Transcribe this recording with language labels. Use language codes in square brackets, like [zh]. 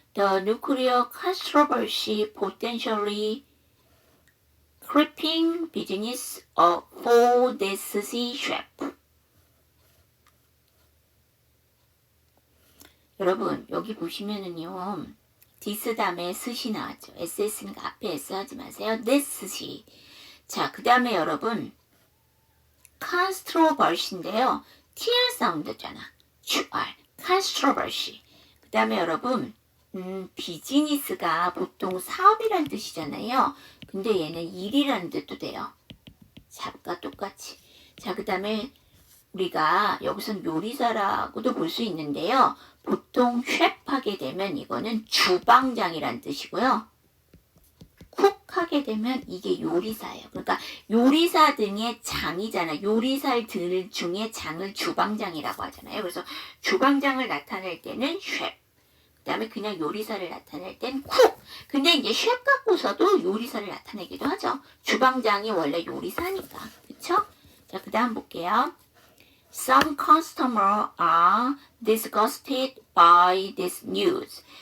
[en] The nuclear controversy potentially creeping business for the sushi chef. [ko] 여러분 여기 보시면은요. this 다음에 스시 나왔죠. ss니까 앞에 s 하지 마세요. this 스시. 자, 그 다음에 여러분 controversy인데요. tr 사운드잖아. controversy. 그 다음에 여러분 비즈니스가 보통 사업이란 뜻이잖아요. 근데 얘는 일이라는 뜻도 돼요. 잡과 똑같이. 자, 그 다음에 우리가 여기선 요리사라고도 볼 수 있는데요. 보통 셰프 하게 되면 이거는 주방장이란 뜻이고요. 쿡 하게 되면 이게 요리사예요. 그러니까 요리사 등의 장이잖아요. 요리사들 중에 장을 주방장이라고 하잖아요. 그래서 주방장을 나타낼 때는 셰프. 그다음에 그냥 요리사를 나타낼 땐 cook. 근데 이제 셰프 갖고서도 요리사를 나타내기도 하죠. 주방장이 원래 요리사니까. 그쵸? 자, 그다음 볼게요. [en] Some customers are disgusted by this news.